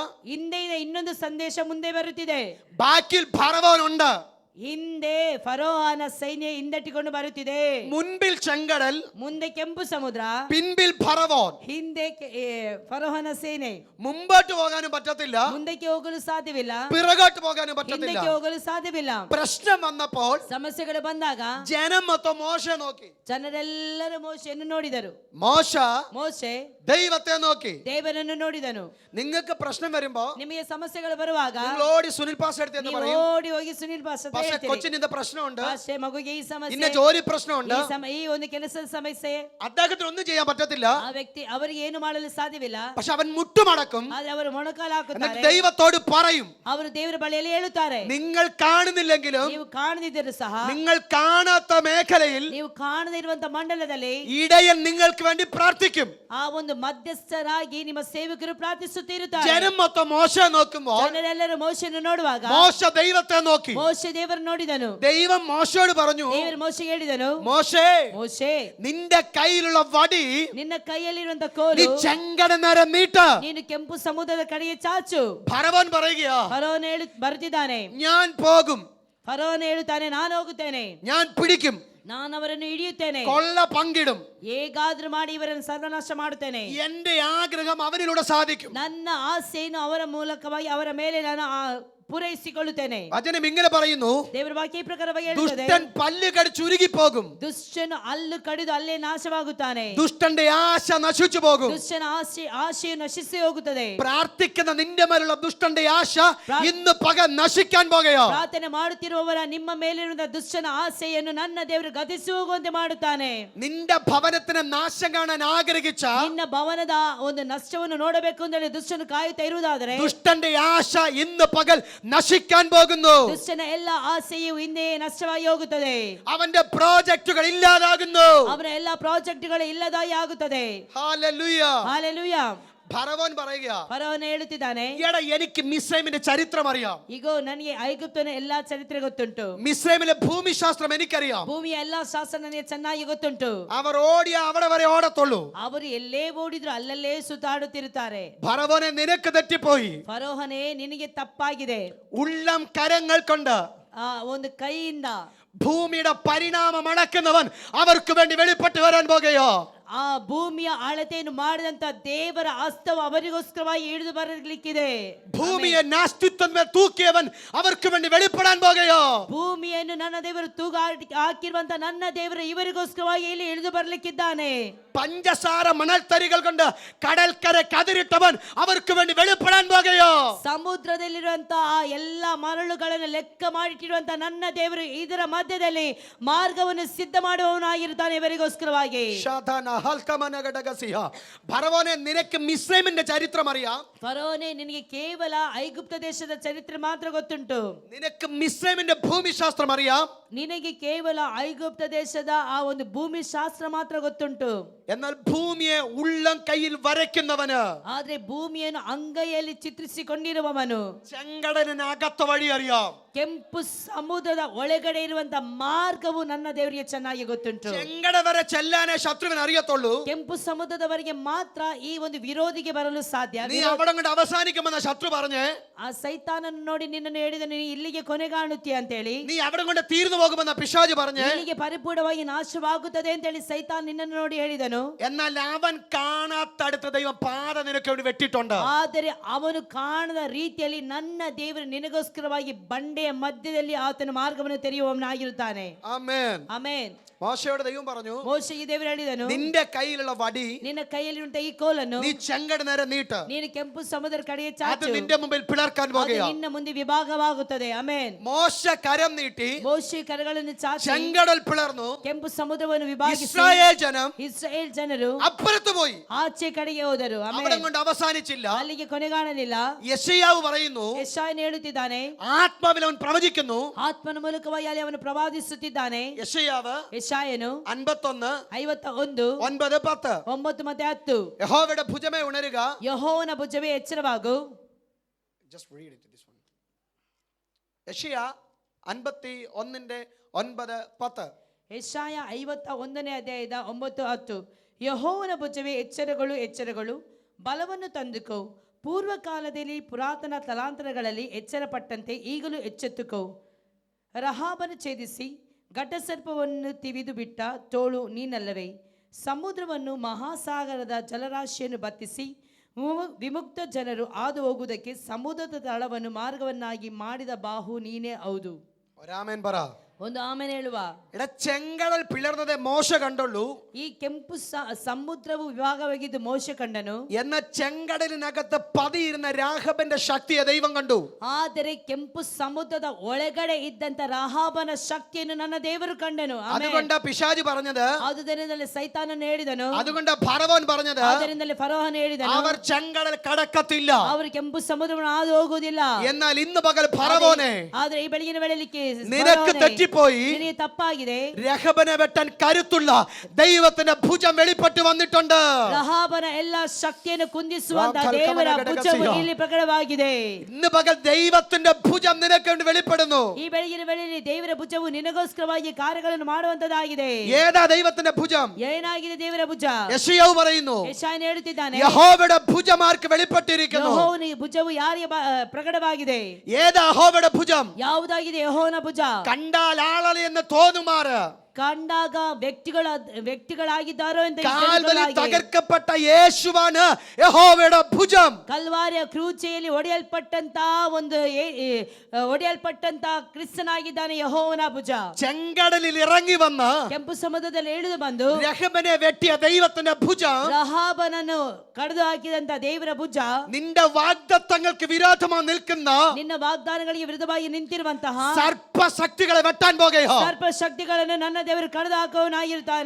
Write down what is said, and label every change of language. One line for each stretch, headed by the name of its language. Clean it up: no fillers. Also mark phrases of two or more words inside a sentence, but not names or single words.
Kannada: ಹಿಂದೆಯಿಂದ ಇನ್ನೊಂದು ಸಂದೇಶ ಮುಂದೆ ಬರುತ್ತಿದೆ.
Malayalam: ബാക്കിൽ ഫറവോനുണ്ട്.
Kannada: ಹಿಂದೆ ಫರೋಹನ ಸೈನ್ಯ ಹಿಂದಟ್ಟಿಕೊಂಡು ಬರುತ್ತಿದೆ.
Malayalam: മുൻപിൽ ചെങ്കടൽ,
Kannada: ಮುಂದೆ ಕೆಂಪು ಸಮುದ್ರ,
Malayalam: പിൻപിൽ ഫറവോൻ.
Kannada: ಹಿಂದೆ ಫರೋಹನ ಸೇನೆ.
Malayalam: മുമ്പോട്ട് പോകാനും പറ്റത്തില്ല,
Kannada: ಮುಂದಕ್ಕೆ ಹೋಗಲು ಸಾಧ್ಯವಿಲ್ಲ,
Malayalam: പിറകോട്ട് പോകാനും പറ്റത്തില്ല.
Kannada: ಹಿಂದಕ್ಕೆ ಹೋಗಲು ಸಾಧ್ಯವಿಲ್ಲ.
Malayalam: പ്രശ്നം വന്നപ്പോൾ
Kannada: ಸಮಸ್ಯೆಗಳು ಬಂದಾಗ
Malayalam: ജനം മൊത്തം മോശയെ നോക്കി.
Kannada: ಜನರೆಲ್ಲರೂ ಮೋಶೆಯನ್ನು ನೋಡಿದರು. ಮೋಶೆ
Malayalam: ദൈവത്തെ നോക്കി.
Kannada: ದೇವರನ್ನು ನೋಡಿದನು.
Malayalam: നിങ്ങൾക്ക് പ്രശ്നം വരുമ്പോ
Kannada: ನಿಮಗೆ ಸಮಸ್ಯೆಗಳು ಬರುವಾಗ
Malayalam: നിങ്ങൾ ഓടി സുനിൽ പാസ്റ്റർ അടുത്ത് എന്ന് പറയും,
Kannada: ಓಡಿ ಹೋಗಿ ಸುನಿಲ್ ಪಾಸ್ಟರ್ ಹೇಳ್ತೀರಿ.
Malayalam: കൊച്ചിനിಂದ പ്രശ്നമുണ്ട്,
Kannada: ಪಾಸ್ಟೇ, ಮಗುಗೆ ಈ ಸಮಸ್ಯೆ,
Malayalam: ഇന്ന ജോലി പ്രശ്നമുണ്ട്,
Kannada: ಈ ಒಂದು ಕೆಲಸದ ಸಮಸ್ಯೆ,
Malayalam: അദ്ദേഹത്തിന് ഒന്നും ചെയ്യാൻ പറ്റത്തില്ല.
Kannada: ಆ ವ್ಯಕ್ತಿ ಅವರಿಗೆ ಏನು ಮಾಡಲು ಸಾಧ್ಯವಿಲ್ಲ.
Malayalam: പക്ഷെ അവൻ മുട്ടുമടക്കും,
Kannada: ಆದ್ರೆ ಅವರು ಮೊಣಕಾಲು
Malayalam: എന്നിട്ട്
Kannada: ಹಾಕುತ್ತಾರೆ.
Malayalam: ദൈവത്തോട് പറയും,
Kannada: ಅವರು ದೇವರ ಬಳಿಯಲ್ಲಿ ಹೇಳುತ್ತಾರೆ,
Malayalam: നിങ്ങൾ കാണുന്നില്ലെങ്കിലും
Kannada: ನೀವು ಕಾಣದಿದ್ದರೂ ಸಹ,
Malayalam: നിങ്ങൾ കാണാത്ത മേഖലയിൽ
Kannada: ನೀವು ಕಾಣದೇ ಇರುವಂತ ಮಂಡಲದಲ್ಲಿ
Malayalam: ഇടയൻ നിങ്ങൾക്ക് വേണ്ടി പ്രാർത്ഥിക്കും.
Kannada: ಆ ಒಂದು ಮಧ್ಯಸ್ಥರಾಗಿ ನಿಮ್ಮ ಸೇವಕರು ಪ್ರಾರ್ಥಿಸುತ್ತಿರುತ್ತಾರೆ.
Malayalam: ജനം മൊത്തം മോശെ നോക്കുമ്പോൾ
Kannada: ಜನರೆಲ್ಲರೂ ಮೋಶೆಯನ್ನು ನೋಡುವಾಗ
Malayalam: മോശ ദൈവത്തെ നോക്കി.
Kannada: ಮೋಶೆ ದೇವರು ನೋಡಿದನು.
Malayalam: ദൈവം മോശയോട് പറഞ്ഞു,
Kannada: ದೇವರು ಮೋಶೆಗೆ ಹೇಳಿದನು,
Malayalam: മോശേ,
Kannada: ಮೋಶೆ,
Malayalam: നിന്റെ കയ്യിലുള്ള വടി
Kannada: ನಿನ್ನ ಕೈಯಲ್ಲಿರುವಂತ
Malayalam: നീ
Kannada: ಕೋಲು
Malayalam: ചെങ്കട നേരം നീട്ട്.
Kannada: ನೀನು ಕೆಂಪು ಸಮುದ್ರದ ಕಡೆಗೆ ಚಾಚು.
Malayalam: ഫറവോൻ പറയുകയാ,
Kannada: ಫರೋನ್ ಬರುತ್ತಿದ್ದಾನೆ.
Malayalam: ഞാൻ പോകും,
Kannada: ಫರೋನ್ ಹೇಳುತ್ತಾನೆ, ನಾನು ಹೋಗುತ್ತೇನೆ,
Malayalam: ഞാൻ പിടിക്കും,
Kannada: ನಾನು ಅವರನ್ನು ಹಿಡಿಯುತ್ತೇನೆ,
Malayalam: കൊള്ള പങ്കിടും,
Kannada: ಹೇಗಾದ್ರೂ ಮಾಡಿ ಇವರನ್ನು ಸರ್ವನಾಶ ಮಾಡುತ್ತೇನೆ.
Malayalam: എന്റെ ആഗ്രഹം അവനിലൂടെ സാധിക്കും.
Kannada: ನನ್ನ ಆಸೆಯನ್ನು ಅವರ ಮೂಲಕವಾಗಿ ಅವರ ಮೇಲೆ ನಾನು ಪೂರೈಸಿಕೊಳ್ಳುತ್ತೇನೆ.
Malayalam: വചനം ഇങ്ങനെ പറയുന്നു,
Kannada: ದೇವರ ವಾಕ್ಯ ಈ ಪ್ರಕಾರವಾಗಿ ಹೇಳುತ್ತದೆ,
Malayalam: ദുഷ്ടൻ പല്ല് കടിച്ച് ഉരുകി പോകും,
Kannada: ದುಷ್ಟನು ಹಲ್ಲು ಕಡಿದು ಅಲ್ಲೇ ನಾಶವಾಗುತ್ತಾನೆ,
Malayalam: ദുഷ്ടന്റെ ആശ നശിച്ചു പോകും.
Kannada: ದುಷ್ಟನ ಆಶೆಯು ನಶಿಸಿ ಹೋಗುತ್ತದೆ.
Malayalam: പ്രാർത്ഥിക്കുന്ന നിന്റെ മേലുള്ള ദുഷ്ടന്റെ ആശ ഇന്ന് പകൽ നശിക്കാൻ പോകുകയോ.
Kannada: ಪ್ರಾರ್ಥನೆ ಮಾಡುತ್ತಿರುವವರ ನಿಮ್ಮ ಮೇಲಿರುವ ದುಷ್ಟನ ಆಸೆಯನ್ನು ನನ್ನ ದೇವರು ಗತಿಸಿ ಹೋಗುವಂತೆ ಮಾಡುತ್ತಾನೆ.
Malayalam: നിന്റെ ഭവനത്തിന് നാശം കാണാൻ ആഗ്രഹിച്ച
Kannada: ನಿನ್ನ ಭವನದ ಒಂದು ನಷ್ಟವನ್ನು ನೋಡಬೇಕು ಅಂತ ದುಷ್ಟನು ಕಾಯುತ್ತಾ ಇರುವುದಾದರೆ
Malayalam: ദുഷ്ടന്റെ ആശ ഇന്ന് പകൽ നശിക്കാൻ പോകുന്നു.
Kannada: ದುಷ್ಟನ ಎಲ್ಲ ಆಸೆಯು ಹಿಂದೆ ನಷ್ಟವಾಗಿ ಹೋಗುತ್ತದೆ.
Malayalam: അവന്റെ പ്രോജക്റ്റുകൾ ഇല്ലാതാകുന്നു.
Kannada: ಅವನ ಎಲ್ಲ ಪ್ರಾಜೆಕ್ಟ್ಗಳು ಇಲ್ಲದಾಗಿ ಆಗುತ್ತದೆ.
Malayalam: ഹല്ലേലൂയ.
Kannada: ಹಾಲೆಲೂಯಾ.
Malayalam: ഫറവോൻ പറയുക,
Kannada: ಫರೋನ್ ಹೇಳುತ್ತಿದ್ದಾನೆ,
Malayalam: എടാ എനിക്ക് മിസ്രൈമിന്റെ ചരിത്രം അറിയാം,
Kannada: ಈಗೋ ನನಗೆ ಐಗುಪ್ತನ ಎಲ್ಲಾ ಚರಿತ್ರೆ ಗೊತ್ತುಂಟು,
Malayalam: മിസ്രൈമിലെ ഭൂമിശാസ്ത്രം എനിക്കറിയാം.
Kannada: ಭೂಮಿಯ ಎಲ್ಲಾ ಶಾಸ್ತ್ರ ನನಗೆ ಚೆನ್ನಾಗಿ ಗೊತ್ತುಂಟು.
Malayalam: അവർ ഓടിയ അവിടെ വരെ ഓടത്തുള്ളൂ.
Kannada: ಅವರು ಎಲ್ಲೇ ಓಡಿದ್ರು ಅಲ್ಲಲ್ಲೇ ಸುತ್ತಾಡುತ್ತಿರುತ್ತಾರೆ.
Malayalam: ഫറവോനെ നിനക്ക് തെറ്റിപ്പോയി.
Kannada: ಫರೋಹನೇ, ನಿನಗೆ ತಪ್ಪಾಗಿದೆ.
Malayalam: ഉള്ളം കരങ്ങൾ കൊണ്ട്
Kannada: ಆ ಒಂದು ಕೈಯಿಂದ
Malayalam: ഭൂമിയുടെ പരിണാമം അളക്കുന്നവൻ അവർക്ക് വേണ്ടി വെളിപ്പെട്ട് വരാൻ പോകുകയോ.
Kannada: ಆ ಭೂಮಿಯ ಅಳತೆಯನ್ನು ಮಾಡಿದಂತ ದೇವರ ಹಸ್ತವು ಅವರಿಗೋಸ್ಕರವಾಗಿ ಇಳಿದು ಬರಲಿಕ್ಕಿದೆ.
Malayalam: ഭൂമിയെ നാസ്തിത്വം തൂക്കിയവൻ അവർക്ക് വേണ്ടി വെളിപ്പെടാൻ പോകുകയോ.
Kannada: ಭೂಮಿಯನ್ನು ನನ್ನ ದೇವರು ತೂಗ ಹಾಕಿರುವಂತ ನನ್ನ ದೇವರು ಇವರಿಗೋಸ್ಕರವಾಗಿ ಇಲ್ಲಿ ಇಳಿದು ಬರಲಿಕ್ಕಿದ್ದಾನೆ.
Malayalam: പഞ്ചസാര മണൽത്തരികൾ കൊണ്ട് കടൽക്കര കതിരിട്ടവൻ അവർക്ക് വേണ്ടി വെളിപ്പെടാൻ പോകുകയോ.
Kannada: ಸಮುದ್ರದಲ್ಲಿರುವಂತಹ ಆ ಎಲ್ಲ ಮರಳುಗಳನ್ನು ಲೆಕ್ಕ ಮಾಡಿಟ್ಟಿರುವಂತ ನನ್ನ ದೇವರು ಇದರ ಮಧ್ಯದಲ್ಲಿ ಮಾರ್ಗವನ್ನು ಸಿದ್ಧ ಮಾಡುವವನಾಗಿರುತ್ತಾನೆ ಇವರಿಗೋಸ್ಕರವಾಗಿ.
Malayalam: ഫറവോനെ, നിനക്ക് മിസ്രൈമിന്റെ ചരിത്രം അറിയാം.
Kannada: ಫರೋನೇ, ನಿನಗೆ ಕೇವಲ ಐಗುಪ್ತ ದೇಶದ ಚರಿತ್ರೆ ಮಾತ್ರ ಗೊತ್ತುಂಟು.
Malayalam: നിനക്ക് മിസ്രൈമിന്റെ ഭൂമിശാസ്ത്രം അറിയാം.
Kannada: ನಿನಗೆ ಕೇವಲ ಐಗುಪ್ತ ದೇಶದ ಆ ಒಂದು ಭೂಮಿ ಶಾಸ್ತ್ರ ಮಾತ್ರ ಗೊತ್ತುಂಟು.
Malayalam: എന്നാൽ ഭൂമിയെ ഉള്ളം കയ്യിൽ വരയ്ക്കുന്നവന്,
Kannada: ಆದ್ರೆ ಭೂಮಿಯನ್ನು ಅಂಗೈಯಲ್ಲಿ ಚಿತ್ರಿಸಿಕೊಂಡಿರುವವನು,
Malayalam: ചെങ്കടലിനകത്ത വഴി അറിയാം.
Kannada: ಕೆಂಪು ಸಮುದ್ರದ ಒಳಗಡೆ ಇರುವಂತ ಮಾರ್ಗವು ನನ್ನ ದೇವರಿಗೆ ಚೆನ್ನಾಗಿ ಗೊತ್ತುಂಟು.
Malayalam: ചെങ്കട വരെ ചെല്ലാനേ ശത്രുവിന് അറിയത്തുള്ളൂ.
Kannada: ಕೆಂಪು ಸಮುದ್ರದವರೆಗೆ ಮಾತ್ರ ಈ ಒಂದು ವಿರೋಧಿಗೆ ಬರಲು ಸಾಧ್ಯ.
Malayalam: നീ അവിടെ കൊണ്ട് അവസാനിക്കുമെന്ന ശത്രു പറഞ്ഞേ,
Kannada: ಆ ಸೈತಾನನ್ನು ನೋಡಿ ನಿನ್ನನ್ನು ಹೇಳಿದ ನೀನು ಇಲ್ಲಿಗೆ ಕೊನೆಗಾಣುತ್ತೀಯ ಅಂತ ಹೇಳಿ,
Malayalam: നീ അവിടെ കൊണ്ട് തീർന്നു പോകുമെന്ന പിശാച് പറഞ്ഞേ,
Kannada: ಇಲ್ಲಿಗೆ ಪರಿಪೂರ್ಣವಾಗಿ ನಾಶವಾಗುತ್ತದೆ ಅಂತ ಹೇಳಿ ಸೈತಾನ್ ನಿನ್ನನ್ನು ನೋಡಿ ಹೇಳಿದನು.
Malayalam: എന്നാൽ അവൻ കാണാത്തടുത്ത ദൈവം പാത നിനക്ക് വേണ്ടി വെട്ടിട്ടുണ്ട്.
Kannada: ಆದರೆ ಅವನು ಕಾಣದ ರೀತಿಯಲ್ಲಿ ನನ್ನ ದೇವರು ನಿನಗೋಸ್ಕರವಾಗಿ ಬಂಡೆಯ ಮಧ್ಯದಲ್ಲಿ ಆತನ ಮಾರ್ಗವನ್ನು ತೆರೆಯುವವನಾಗಿರುತ್ತಾನೆ.
Malayalam: ആമേൻ.
Kannada: ಆಮೆನ್.
Malayalam: മോശയോട് ദൈവം പറഞ്ഞു,
Kannada: ಮೋಶೆಗೆ ದೇವರು ಹೇಳಿದನು,
Malayalam: നിന്റെ കയ്യിലുള്ള വടി
Kannada: ನಿನ್ನ ಕೈಯಲ್ಲಿರುವಂತ ಈ ಕೋಲನ್ನು
Malayalam: നീ ചെങ്കട നേരെ നീട്ട്,
Kannada: ನೀನು ಕೆಂಪು ಸಮುದ್ರ ಕಡೆಗೆ
Malayalam: അത്
Kannada: ಚಾಚು,
Malayalam: നിന്റെ മുമ്പിൽ പിളർക്കാൻ
Kannada: ಅದು
Malayalam: പോകുകയാ.
Kannada: ನಿನ್ನ ಮುಂದೆ ವಿಭಾಗವಾಗುತ್ತದೆ. ಆಮೆನ್.
Malayalam: മോശ കരം നീട്ടി
Kannada: ಮೋಶೆ ಕರಗಳನ್ನು ಚಾಚಿ
Malayalam: ചെങ്കടൽ പിളർന്നു.
Kannada: ಕೆಂಪು ಸಮುದ್ರವನ್ನು ವಿಭಾಗಿಸಿ
Malayalam: ഇസ്രായേൽ ജനം
Kannada: ಇಸ್ರಾಯೇಲ್ ಜನರು
Malayalam: അപ്പുറത്ത് പോയി.
Kannada: ಆಚೆ ಕಡೆಗೆ ಹೋದರು.
Malayalam: അവിടെ
Kannada: ಆಮೆನ್.
Malayalam: കൊണ്ട് അവസാനിച്ചില്ല.
Kannada: ಅಲ್ಲಿಗೆ ಕೊನೆಗಾಣಲಿಲ್ಲ.
Malayalam: യെശയ്യാവ് പറയുന്നു,
Kannada: ಯೆಶಾಯನು ಹೇಳುತ್ತಿದ್ದಾನೆ,
Malayalam: ആത്മാവിൽ അവൻ പ്രവചിക്കുന്നു.
Kannada: ಆತ್ಮನ ಮೂಲಕವಾಗಿ ಅಲ್ಲಿ ಅವನು ಪ್ರವಾದಿಸುತ್ತಿದ್ದಾನೆ.
Malayalam: യെശയ്യാവ്
Kannada: ಯೆಶಾಯನು 51 51 9 10. 9 ಮತ್ತೆ 10.
Malayalam: യഹോവയുടെ ഭുജമേ ഉണരുക.
Kannada: ಯೆಹೋವನ ಭುಜವೇ ಎಚ್ಚರವಾಗು.
English: Just read it, this one.
Malayalam: യെശയ്യ 51 9 10.
Kannada: ಯೆಶಾಯ 51ನೇ ಅಧ್ಯಾಯದ 9 10. ಯೆಹೋವನ ಭುಜವೇ ಎಚ್ಚರಗಳು, ಎಚ್ಚರಗಳು, ಬಲವನ್ನು ತಂದುಕೋ. ಪೂರ್ವ ಕಾಲದಲ್ಲಿ ಪುರಾತನ ತಲಾಂತರಗಳಲ್ಲಿ ಎಚ್ಚರಪಟ್ಟಂತೆ ಈಗಲೂ ಎಚ್ಚೆತ್ತುಕೋ. ರಹಾಬನು ಛೇದಿಸಿ ಘಟಸರ್ಪವನ್ನು ತಿವಿದು ಬಿಟ್ಟ ತೋಳು ನೀನಲ್ಲವೇ? ಸಮುದ್ರವನ್ನು ಮಹಾಸಾಗರದ ಜಲರಾಶಿಯನ್ನು ಬತ್ತಿಸಿ ವಿಮುಕ್ತ ಜನರು ಹಾದು ಹೋಗುವುದಕ್ಕೆ ಸಮುದ್ರದ ತಳವನ್ನು ಮಾರ್ಗವನ್ನಾಗಿ ಮಾಡಿದ ಬಾಹು ನೀನೇ ಹೌದು.
Malayalam: ഒരാമേൻ പറ.
Kannada: ಒಂದು ಆಮೇಲೆ ಹೇಳುವ.
Malayalam: എടാ ചെങ്കടൽ പിളർന്നതേ മോശ കണ്ടുള്ളൂ.
Kannada: ಈ ಕೆಂಪು ಸಮುದ್ರವು ವಿಭಾಗವಾಗಿದ್ದು ಮೋಶೆ ಕಂಡನು.
Malayalam: എന്ന ചെങ്കടലിനകത്ത് പതിയിരുന്ന രാഘവന്റെ ശക്തിയെ ദൈവം കണ്ടു.
Kannada: ಆದರೆ ಕೆಂಪು ಸಮುದ್ರದ ಒಳಗಡೆ ಇದ್ದಂತ ರಾಹಾಬನ ಶಕ್ತಿಯನ್ನು ನನ್ನ ದೇವರು ಕಂಡನು.
Malayalam: അതുകൊണ്ട് പിശാച് പറഞ്ഞത്,
Kannada: ಆದುದರಿಂದಲೇ ಸೈತಾನನು ಹೇಳಿದನು,
Malayalam: അതുകൊണ്ട് ഫറവോൻ പറഞ്ഞത്,
Kannada: ಆದ್ದರಿಂದಲೇ ಫರೋಹನು ಹೇಳಿದನು,
Malayalam: അവർ ചെങ്കടൽ കടക്കത്തില്ല.
Kannada: ಅವರು ಕೆಂಪು ಸಮುದ್ರವನ್ನು ಹಾದು ಹೋಗುವುದಿಲ್ಲ.
Malayalam: എന്നാൽ ഇന്ന് പകൽ ഫറവോനെ,
Kannada: ಆದ್ರೆ ಈ ಬೆಳಗಿನ ವೇಳೆಯಲ್ಲಿ
Malayalam: നിനക്ക് തെറ്റിപ്പോയി.
Kannada: ನಿನಗೆ ತಪ್ಪಾಗಿದೆ.
Malayalam: രഹബനെ വെട്ടാൻ കരുത്തുള്ള ദൈവത്തിന്റെ ഭുജം വെളിപ്പെട്ട് വന്നിട്ടുണ്ട്.
Kannada: ರಹಾಬನ ಎಲ್ಲಾ ಶಕ್ತಿಯನ್ನು ಕುಂದಿಸುವಂತ ದೇವರ ಭುಜವು ಇಲ್ಲಿ ಪ್ರಕಟವಾಗಿದೆ.
Malayalam: ഇന്ന് പകൽ ദൈവത്തിന്റെ ഭുജം നിനക്ക് വേണ്ടി വെളിപ്പെടുന്നു.
Kannada: ಈ ಬೆಳಗಿನ ವೇಳೆಯಲ್ಲಿ ದೇವರ ಭುಜವು ನಿನಗೋಸ್ಕರವಾಗಿ ಕಾರ್ಯಗಳನ್ನು ಮಾಡುವಂತದಾಗಿದೆ.
Malayalam: ഏതാ ദൈവത്തിന്റെ ഭുജം?
Kannada: ಏನಾಗಿದೆ ದೇವರ ಭುಜ?
Malayalam: യെശയ്യാവ് പറയുന്നു,
Kannada: ಯೆಶಾಯನು ಹೇಳುತ್ತಿದ್ದಾನೆ,
Malayalam: യഹോവയുടെ ഭുജം ആർക്ക് വെളിപ്പെട്ടിരിക്കുന്നു?
Kannada: ಯೆಹೋವನ ಭುಜವು ಯಾರಿಗೆ ಪ್ರಕಟವಾಗಿದೆ?
Malayalam: ഏതാ യഹോവയുടെ ഭുജം?
Kannada: ಯಾವುದಾಗಿದೆ ಯೆಹೋವನ ಭುಜ?
Malayalam: കണ്ടാൽ ആളളി എന്ന് തോന്നുമാറ്
Kannada: ಕಂಡಾಗ ವ್ಯಕ್ತಿಗಳಾಗಿದ್ದಾರೋ ಅಂತ
Malayalam: കാൽവരി തകർക്കപ്പെട്ട യേശുവാണ് യഹോവയുടെ ഭുജം.
Kannada: ಕಲ್ವಾರಿಯ ಕ್ರೂಚೆಯಲ್ಲಿ ಒಡೆಯಲ್ಪಟ್ಟಂತ ಕ್ರಿಸ್ತನಾಗಿದ್ದಾನೆ ಯೆಹೋವನ ಭುಜ.
Malayalam: ചെങ്കടലിൽ ഇറങ്ങി വന്ന്
Kannada: ಕೆಂಪು ಸಮುದ್ರದಲ್ಲಿ ಇಳಿದು ಬಂದು
Malayalam: രഹബനെ വെട്ടിയ ദൈവത്തിന്റെ ഭുജം,
Kannada: ರಹಾಬನನ್ನು ಕಡಿದು ಹಾಕಿದಂತ ದೇವರ ಭುಜ,
Malayalam: നിന്റെ വാഗ്ദത്തങ്ങൾക്ക് വിരോധമായി നിൽക്കുന്ന
Kannada: ನಿನ್ನ ವಾಗ್ದಾನಗಳಿಗೆ ವಿರುದ್ಧವಾಗಿ ನಿಂತಿರುವಂತಹ
Malayalam: സർപ്പശക്തികളെ വെട്ടാൻ പോകുകയോ.
Kannada: ಸರ್ಪ ಶಕ್ತಿಗಳನ್ನು ನನ್ನ ದೇವರು ಕಡಿದು ಹಾಕುವವನಾಗಿರ್ತಾನೆ.